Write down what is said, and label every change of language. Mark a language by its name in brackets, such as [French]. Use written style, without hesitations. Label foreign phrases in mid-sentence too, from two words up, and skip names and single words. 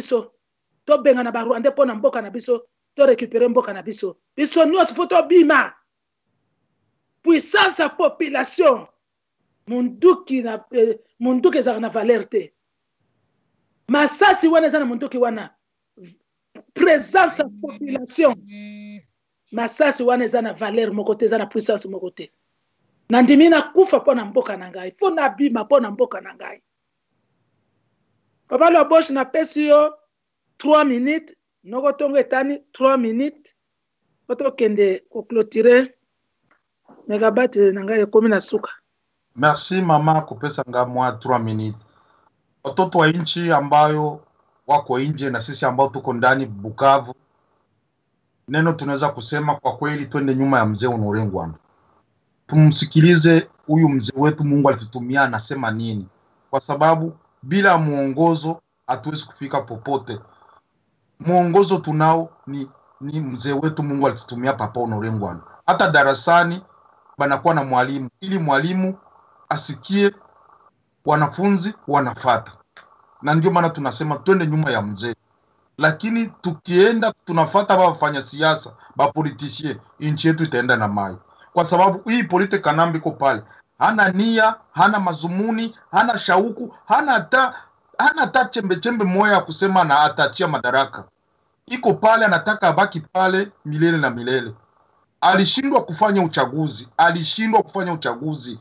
[Lingala] biso to benga na ba Rwandais pona mboka na biso to récupérer mboka na biso nyos fo to bima puissance ya population munduki ezaka na valeur te masasi wana eza na munduki wana présence ya population masasi wana eza na valeur moko te eza na puissance moko te nandimi na kufa pona mboka na ngai fo na bima pona mboka na ngai Papa Lobosh na pesi yo 3 minutes noko tongo etani 3 minutes oto kende ko clôturer megabyte na ngai ekomi na suka. Merci mama kupesa nga mwa 3 minutes. [Swahili] Watoto wa nchi ambayo wako nje na sisi ambao tuko ndani Bukavu, neno tunaweza kusema kwa kweli twende nyuma ya mzee Honore Ngbanda. Tumsikilize huyu mzee wetu, Mungu alitutumia anasema nini, kwa sababu bila muongozo hatuwezi kufika popote. Muongozo tunao ni mzee wetu, Mungu alitutumia Papa Honore Ngbanda. Hata darasani banakuwa na mwalimu ili mwalimu asikie wanafunzi wanafata, na ndio maana tunasema twende nyuma ya mzee. Lakini tukienda tunafata wafanya siasa ba politiciens, nchi yetu itaenda na mai, kwa sababu hii politika Kanambe iko pale, hana nia, hana mazumuni, hana shauku, hana hata chembe moya ya kusema na atachia madaraka. Iko pale anataka abaki pale milele na milele. Alishindwa kufanya uchaguzi.